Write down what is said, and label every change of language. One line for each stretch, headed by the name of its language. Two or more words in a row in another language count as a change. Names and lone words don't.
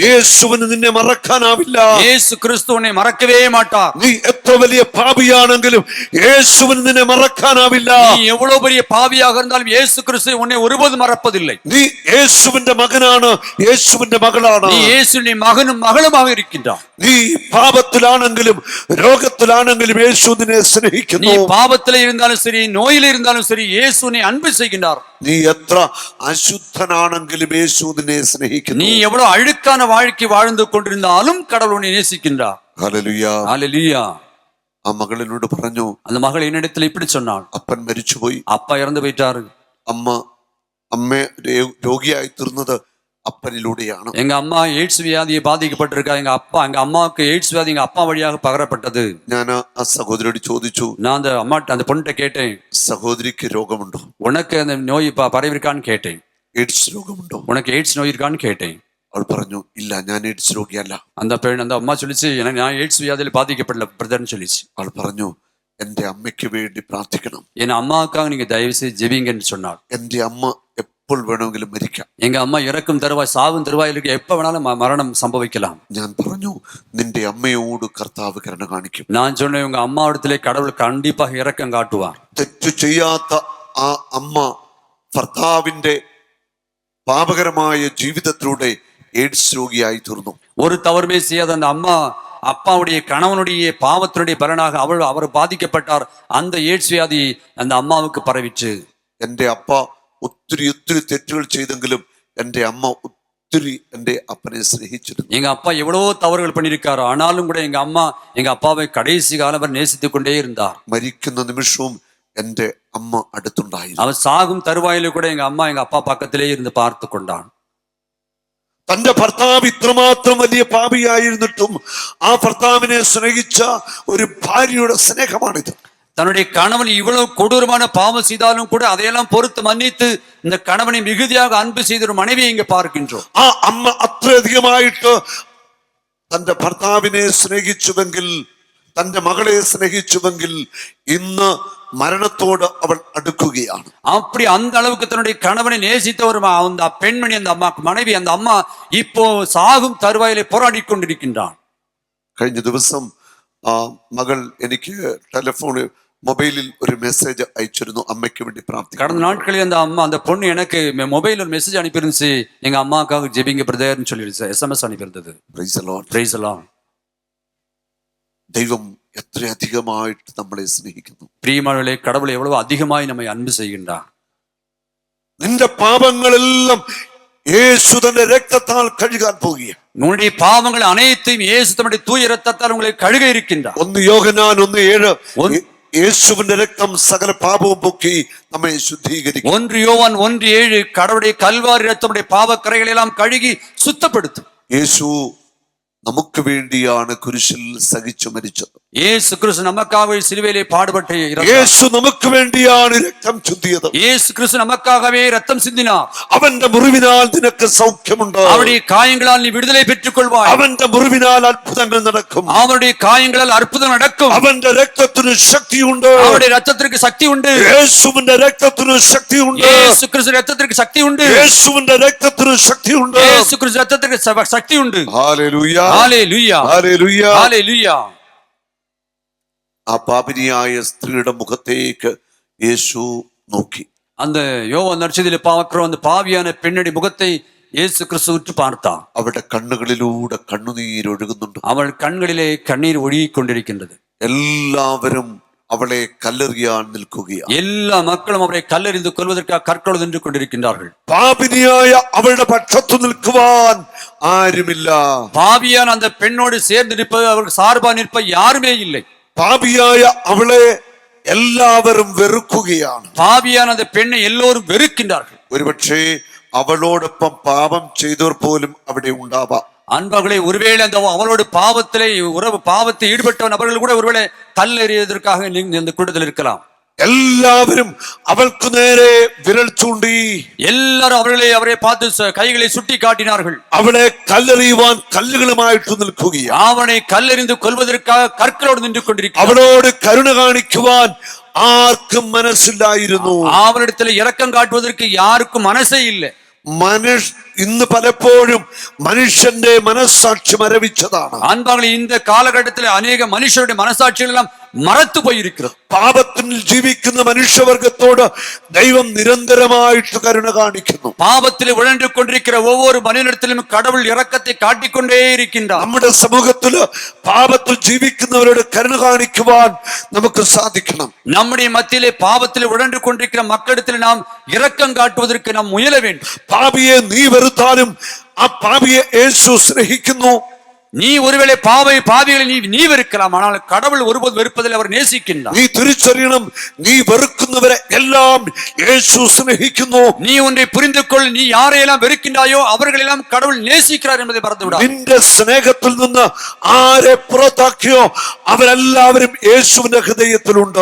Malayalam: യേശുവിന് നിന്നെ മറക്കാനാവില്ല.
Tamil: இயேசு கிறிஸ்து உன்னை மறக்கவே மாட்டார்.
Malayalam: നീ എത്ര വലിയ പാപിയാണെങ്കിലും യേശുവിന് നിന്നെ മറക്കാനാവില്ല.
Tamil: நீ எவ்வளவு பெரிய பாவியாக இருந்தாலும் இயேசு கிறிஸ்து உன்னை ஒருபோதும் மறப்பதில்லை.
Malayalam: നീ യേശുവിന്റെ മകനാണ്, യേശുവിന്റെ മകളാണ്.
Tamil: நீ இயேசுவின் மகனும் மகளுமாக இருக்கின்றார்.
Malayalam: നീ പാപത്തിലാണെങ്കിലും രോഗത്തിലാണെങ്കിലും യേശു നിന്നെ
Tamil: நீ
Malayalam: സ്നേഹിക്കുന്നു.
Tamil: பாவத்திலே இருந்தாலும் சரி, நோயில இருந்தாலும் சரி, இயேசு உன்னை அன்பு செய்கின்றார்.
Malayalam: നീ എത്ര അശുദ്ധനാണെങ്കിലും യേശു നിന്നെ സ്നേഹിക്കുന്നു.
Tamil: நீ எவ்வளவு அழுக்கான வாழ்க்கை வாழ்ந்து கொண்டிருந்தாலும் கடவுள் உன்னை நேசிக்கின்றார்.
Malayalam: ഹല്ലേലൂയ.
Tamil: ஹல்லேலூயா.
Malayalam: ആ മകളിനോട് പറഞ്ഞു,
Tamil: அந்த மகள் என்னிடத்தில் இப்படி சொன்னாள்,
Malayalam: അപ്പൻ മരിച്ചുപോയി.
Tamil: அப்பா இறந்து போயிட்டாரு.
Malayalam: അമ്മ രോഗിയായി തീർന്നത് അപ്പനിലൂടെയാണ്.
Tamil: எங்க அம்மா எய்ட்ஸ் வியாதியை பாதிக்கப்பட்டிருக்கா. எங்க அம்மாவுக்கு எய்ட்ஸ் வியாதி எங்க அப்பா வழியாக பகரப்பட்டது.
Malayalam: ഞാൻ ആ സഹോദരിയോട് ചോദിച്ചു,
Tamil: நான் அந்த பொண்ணுகிட்ட கேட்டேன்,
Malayalam: സഹോദരിക്ക് രോഗമുണ്ടോ?
Tamil: உனக்கு அந்த நோய் பரவிருக்கான்னு கேட்டேன்.
Malayalam: എയ്ഡ്സ് രോഗമുണ്ടോ?
Tamil: உனக்கு எய்ட்ஸ் நோய் இருக்கான்னு கேட்டேன்.
Malayalam: അവൾ പറഞ്ഞു, ഇല്ല, ഞാൻ എയ്ഡ്സ് രോഗിയല്ല.
Tamil: அந்த அம்மா சொல்லிச்சு, நான் எய்ட்ஸ் வியாதியில் பாதிக்கப்படல பிரதர்னு சொல்லிச்சு.
Malayalam: അവൾ പറഞ്ഞു, എന്റെ അമ്മയ്ക്ക് വേണ്ടി പ്രാർത്ഥിക്കണം.
Tamil: என் அம்மாவுக்காக நீங்க தயவு செய்து ஜெபிங்கன்னு சொன்னாள்.
Malayalam: എന്റെ അമ്മ എപ്പോൾ വേണമെങ്കിലും മരിക്കാം.
Tamil: எங்க அம்மா இறக்கும் தருவாய், சாவும் தருவாயில் இருக்க, எப்ப வேணாலும் மரணம் சம்பவிக்கலாம்.
Malayalam: ഞാൻ പറഞ്ഞു, നിന്റെ അമ്മയോട് കർത്താവ് കരുണ കാണിക്കും.
Tamil: நான் சொன்னேன், உங்க அம்மாவிடத்திலே கடவுள் கண்டிப்பாக இரக்கம் காட்டுவார்.
Malayalam: തെറ്റു ചെയ്യാത്ത ആ അമ്മ ഭർത്താവിന്റെ പാപകരമായ ജീവിതത്തിലൂടെ എയ്ഡ്സ് രോഗിയായി തീർന്നു.
Tamil: ஒரு தவறுமே செய்யாத அந்த அம்மா அப்பாவுடைய கணவனுடைய பாவத்தினுடைய பலனாக அவர் பாதிக்கப்பட்டார். அந்த எய்ட்ஸ் வியாதி அந்த அம்மாவுக்கு பரவிச்சு.
Malayalam: എന്റെ അപ്പ ഒത്തിരി തെറ്റുകൾ ചെയ്തെങ്കിലും എന്റെ അമ്മ ഒത്തിരി എന്റെ അപ്പനെ സ്നേഹിച്ചിരുന്നു.
Tamil: எங்க அப்பா எவ்வளவோ தவறுகள் பண்ணியிருக்காரு, ஆனாலும் கூட எங்க அம்மா எங்க அப்பாவை கடைசி காலம் வரை நேசித்துக் கொண்டே இருந்தார்.
Malayalam: മരിക്കുന്ന നിമിഷവും എന്റെ അമ്മ അടുത്തുണ്ടായിരുന്നു.
Tamil: அவர் சாகும் தருவாயில கூட எங்க அம்மா எங்க அப்பா பக்கத்திலே இருந்து பார்த்து கொண்டான்.
Malayalam: തന്റെ ഭർത്താവ് ഇത്രമാത്രം വലിയ പാപിയായിരുന്നിട്ടും ആ ഭർത്താവിനെ സ്നേഹിച്ച ഒരു ഭാര്യയുടെ സ്നേഹമാണിത്.
Tamil: தன்னுடைய கணவன் இவ்வளவு கொடூரமான பாவம் செய்தாலும் கூட அதையெல்லாம் பொறுத்து மன்னித்து இந்த கணவனை மிகுதியாக அன்பு செய்த ஒரு மனைவியை இங்க பார்க்கின்றோம்.
Malayalam: ആ അമ്മ അത്രയധികമായിട്ട് തന്റെ ഭർത്താവിനെ സ്നേഹിച്ചുവെങ്കിൽ, തന്റെ മകളെ സ്നേഹിച്ചുവെങ്കിൽ, ഇന്ന് മരണത്തോട് അവൾ അടുക്കുകയാണ്.
Tamil: அப்படி அந்த அளவுக்கு தன்னுடைய கணவனை நேசித்த ஒரு அந்த பெண்மணி, அந்த அம்மா மனைவி, அந்த அம்மா இப்போ சாகும் தருவாயிலே போராடி கொண்டிருக்கின்றான்.
Malayalam: കഴിഞ്ഞ ദിവസം മകൾ എനിക്ക് മൊബൈലിൽ ഒരു മെസ്സേജ് അയച്ചിരുന്നു, അമ്മയ്ക്ക് വേണ്ടി പ്രാർത്ഥിക്കണം.
Tamil: கடந்த நாட்களில் அந்த அம்மா, அந்த பொண்ணு எனக்கு மொபைல் ஒரு மெசேஜ் அனுப்பியிருந்துச்சு, எங்க அம்மாக்காக ஜெபிங்க பிரதர்னு சொல்லிருச்சு, SMS அனுப்பியிருந்தது.
English: Praise the Lord. Praise the Lord.
Malayalam: ദൈവം എത്രയധികമായിട്ട് നമ്മളെ സ്നേഹിക്കുന്നു.
Tamil: பிரியமானவர்களே, கடவுள் எவ்வளவு அதிகமாய் நம்மை அன்பு செய்கின்றார்.
Malayalam: നിന്റെ പാപങ്ങളെല്ലാം യേശു തന്റെ രക്തത്താൽ കഴുകാൻ പോകുകയാണ്.
Tamil: உன்னுடைய பாவங்கள் அனைத்தையும் இயேசு தம்முடைய தூய இரத்தத்தால் உங்களை கழுக இருக்கின்றார்.
Malayalam: 1 യോഹന്നാൻ 1:7 യേശുവിന്റെ രക്തം സകല പാപവും പൊക്കി നമ്മെ ശുദ്ധീകരിക്കും.
Tamil: 1 யோவான் 1:7 கடவுளுடைய கல்வாரி இரத்தமுடைய பாவக்கரைகளை எல்லாம் கழுகி சுத்தப்படுத்தும்.
Malayalam: യേശു നമുക്ക് വേണ്ടിയാണ് കുരിശിൽ സഹിച്ചു മരിച്ചത്.
Tamil: இயேசு கிறிஸ்து நமக்காக சிலுவையிலே பாடுபட்டு இறந்தார்.
Malayalam: യേശു നമുക്ക് വേണ്ടിയാണ് രക്തം ചിന്തിയത്.
Tamil: இயேசு கிறிஸ்து நமக்காகவே ரத்தம் சிந்தினார்.
Malayalam: അവന്റെ മുറിവിനാൽ നിനക്ക് സൗഖ്യമുണ്ട്.
Tamil: அவருடைய காயங்களால் நீ விடுதலை பெற்றுக் கொள்வாய்.
Malayalam: അവന്റെ മുറിവിനാൽ അത്ഭുതങ്ങൾ നടക്കും.
Tamil: அவருடைய காயங்களால் அற்புதம் நடக்கும்.
Malayalam: അവന്റെ രക്തത്തിന് ശക്തിയുണ്ട്.
Tamil: அவருடைய ரத்தத்திற்கு சக்தி உண்டு.
Malayalam: യേശുവിന്റെ രക്തത്തിന് ശക്തിയുണ്ട്.
Tamil: இயேசு கிறிஸ்து ரத்தத்திற்கு சக்தி உண்டு.
Malayalam: യേശുവിന്റെ രക്തത്തിന് ശക്തിയുണ്ട്.
Tamil: இயேசு கிறிஸ்து ரத்தத்திற்கு சக்தி உண்டு.
Malayalam: ഹല്ലേലൂയ,
Tamil: ஹல்லேலூயா,
Malayalam: ഹല്ലേലൂയ,
Tamil: ஹல்லேலூயா.
Malayalam: ആ പാപിനിയായ സ്ത്രീയുടെ മുഖത്തേക്ക് യേശു നോക്കി.
Tamil: அந்த யோவான் நற்செய்தியிலே பார்க்கிறோம், அந்த பாவியான பெண்ணுடைய முகத்தை இயேசு கிறிஸ்து உற்று பார்த்தார்.
Malayalam: അവരുടെ കണ്ണുകളിലൂടെ കണ്ണുനീരൊഴുകുന്നുണ്ട്.
Tamil: அவள் கண்களிலே கண்ணீர் ஒழுகிக் கொண்டிருக்கின்றது.
Malayalam: എല്ലാവരും അവളെ കല്ലെറിയാൻ നിൽക്കുകയാണ്.
Tamil: எல்லா மக்களும் அவரை கல்லெறிந்து கொள்வதற்காக கற்களோடு நின்று கொண்டிருக்கின்றார்கள்.
Malayalam: പാപിനിയായ അവളുടെ പക്ഷത്തു നിൽക്കുവാൻ ആരുമില്ല.
Tamil: பாவியான அந்த பெண்ணோடு சேர்ந்து நிற்பது, அவருக்கு சார்பா நிற்ப யாருமே இல்லை.
Malayalam: പാപിയായ അവളെ എല്ലാവരും വെറുക്കുകയാണ്.
Tamil: பாவியான அந்த பெண்ணை எல்லோரும் வெறுக்கின்றார்கள்.
Malayalam: ഒരുപക്ഷെ അവളോടൊപ്പം പാപം ചെയ്തവർ പോലും അവിടെ ഉണ്ടാവാം.
Tamil: அன்பர்களே, ஒருவேளை அந்த அவளோடு பாவத்திலே பாவத்தை ஈடுபட்ட நபர்கள் கூட ஒருவேளை கல்லெறியதற்காக இந்த கூட்டத்தில் இருக்கலாம்.
Malayalam: എല്ലാവരും അവൾക്ക് നേരെ വിരൽ ചൂണ്ടി,
Tamil: எல்லாரும் அவரை பார்த்து கைகளை சுட்டி காட்டினார்கள்.
Malayalam: അവളെ കല്ലെറിയുവാൻ കല്ലുകളുമായിട്ട് നിൽക്കുകയാണ്.
Tamil: அவனை കല്ലെറിந்து கொள்வதற்காக കற்കളോடு நின்று கொண்டிருக்கிறார்.
Malayalam: അവളോട് കരുണ കാണിക്കുവാൻ ആർക്കും മനസ്സില്ലായിരുന്നു.
Tamil: அவனிடத்தில் இரக்கம் காட்டுவதற்கு யாருக்கும் மனசே இல்லை.
Malayalam: ഇന്ന് പലപ്പോഴും മനുഷ്യന്റെ മനസ്സാക്ഷി മരവിച്ചതാണ്.
Tamil: அன்பார்களே, இந்த காலகட்டத்தில் அநேக மனுஷருடைய மனசாட்சிகள் எல்லாம் மறத்து போயிருக்கிறது.
Malayalam: പാപത്തിൽ ജീവിക്കുന്ന മനുഷ്യവർഗത്തോട് ദൈവം നിരന്തരമായിട്ട് കരുണ കാണിക്കുന്നു.
Tamil: பாவத்தில் உழன்று கொண்டிருக்கிற ஒவ்வொரு மனிதனிடத்திலும் கடவுள் இரக்கத்தை காட்டிக்கொண்டே இருக்கின்றார்.
Malayalam: നമ്മുടെ സമൂഹത്തില് പാപത്തിൽ ജീവിക്കുന്നവരോട് കരുണ കാണിക്കുവാൻ നമുക്ക് സാധിക്കണം.
Tamil: நம்முடைய மத்தியிலே பாவத்தில் உழன்று கொண்டிருக்கிற மக்களிடத்தில் நாம் இரக்கம் காட்டுவதற்கு நாம் முயல வேண்டும்.
Malayalam: പാപിയെ നീ വെറുത്താലും ആ പാപിയെ യേശു സ്നേഹിക്കുന്നു.
Tamil: நீ ஒருவேளை பாவிகளை நீ வெறுக்கலாம், ஆனால் கடவுள் ஒருபோது வெறுப்பதில் அவர் நேசிக்கின்றார்.
Malayalam: നീ തിരിച്ചറിയണം, നീ വെറുക്കുന്നവരെ എല്ലാം യേശു സ്നേഹിക്കുന്നു.
Tamil: நீ ஒன்றை புரிந்து கொள், நீ யாரையெல்லாம் வெறுக்கின்றாயோ அவர்களெல்லாம் கடவுள் நேசிக்கிறார் என்பதை மறந்துவிடாதே.
Malayalam: നിന്റെ സ്നേഹത്തിൽ നിന്ന് ആരെ പുറത്താക്കിയോ അവരെല്ലാവരും യേശുവിന്റെ ഹൃദയത്തിലുണ്ട്.